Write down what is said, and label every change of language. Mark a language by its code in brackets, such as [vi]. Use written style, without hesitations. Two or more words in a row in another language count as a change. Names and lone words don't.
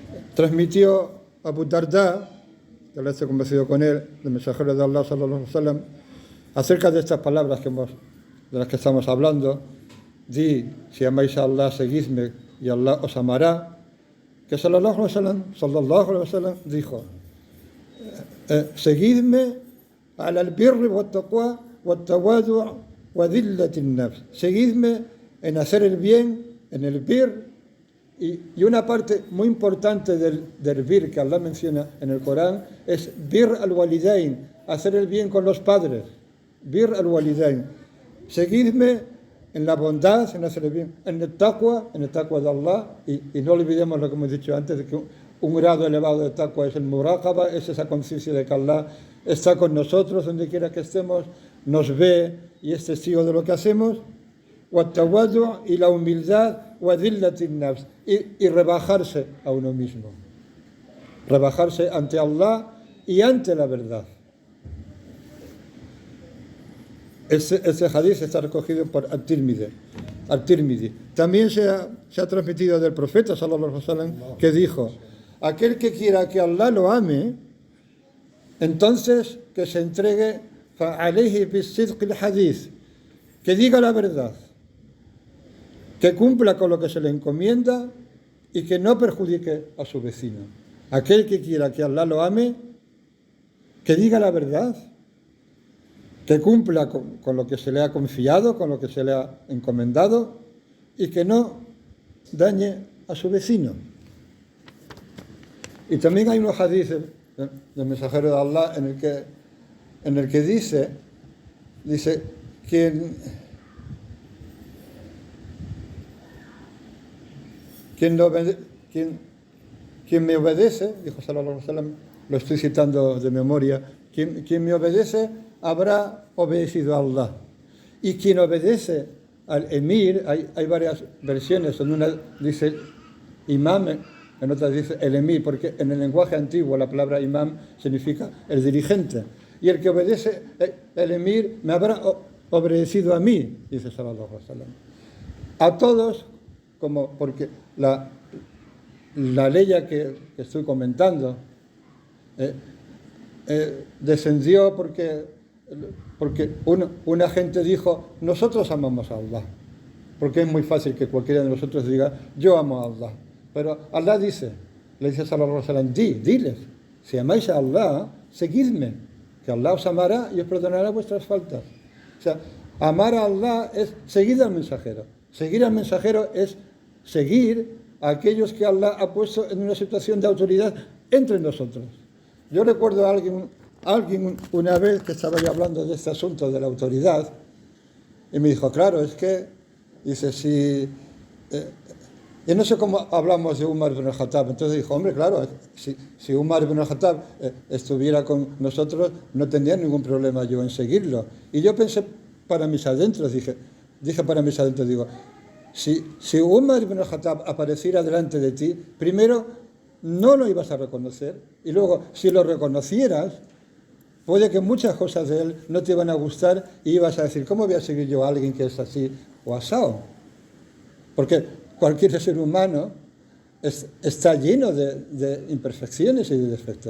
[es] Transmitió Abu Darda, que Allah esté convencido con él, del mensajero de Allah, [ar] صلى الله عليه وسلم, [es] acerca de estas palabras de las que estamos hablando. Di, si amáis a Allah, seguidme y Allah os amará. Que [ar] صلى الله عليه وسلم [es] dijo, seguidme [ar] على البر والتقوى والتواضع وذلة النفس. [es] Seguidme en hacer el bien, en el bir. Y una parte muy importante del bir que Allah menciona en el Corán es [ar] بر الوالدين, [es] hacer el bien con los padres. [ar] بر الوالدين. [es] Seguidme en la bondad, en hacer el bien, en el taqwa de Allah. Y no olvidemos lo que hemos dicho antes, de que un grado elevado de taqwa es el muraqaba, es esa conciencia de que Allah está con nosotros donde quiera que estemos, nos ve y es testigo de lo que hacemos. Wat-tawadu' y la humildad, [ar] وذلة النفس, [es] y rebajarse a uno mismo. Rebajarse ante Allah y ante la verdad. Ese hadith está recogido por At-Tirmidhi. También se ha transmitido del profeta [ar] صلى الله عليه وسلم [es] que dijo: aquel que quiera que Allah lo ame, entonces que se entregue [ar] فعليه بصدق الحديث, [es] que diga la verdad, que cumpla con lo que se le encomienda y que no perjudique a su vecino. Aquel que quiera que Allah lo ame, que diga la verdad, que cumpla con lo que se le ha confiado, con lo que se le ha encomendado y que no dañe a su vecino. Y también hay unos hadices del mensajero de Allah en el que dice quien me obedece, dijo [ar] صلى الله عليه وسلم, [es] lo estoy citando de memoria, quien me obedece habrá obedecido a Allah. Y quien obedece al emir, hay varias versiones, en una dice imam, en otra dice el emir, porque en el lenguaje antiguo la palabra imam significa el dirigente. Y el que obedece el emir me habrá obedecido a mí, dice [ar] صلى الله عليه وسلم. [es] A todos, como porque la ley que estoy comentando descendió porque una gente dijo, nosotros amamos a Allah, porque es muy fácil que cualquiera de nosotros diga, yo amo a Allah. Pero Allah le dice [ar] صلى الله عليه وسلم, [es] diles, si amáis a Allah, seguidme, que Allah os amará y os perdonará vuestras faltas. O sea, amar a Allah es seguir al mensajero. Seguir al mensajero es seguir a aquellos que Allah ha puesto en una situación de autoridad entre nosotros. Yo recuerdo a alguien una vez que estaba yo hablando de este asunto de la autoridad y me dijo, claro, es que, dice, y no sé cómo hablamos de Umar ibn al-Khattab. Entonces dijo, hombre, claro, si Umar ibn al-Khattab estuviera con nosotros, no tendría ningún problema yo en seguirlo. Y yo pensé para mis adentros, dije para mis adentros, digo, si Umar ibn al-Khattab apareciera delante de ti, primero no lo ibas a reconocer, y luego, si lo reconocieras, puede que muchas cosas de él no te iban a gustar y ibas a decir, ¿cómo voy a seguir yo a alguien que es así o asao? Porque cualquier ser humano está lleno de imperfecciones y de defectos.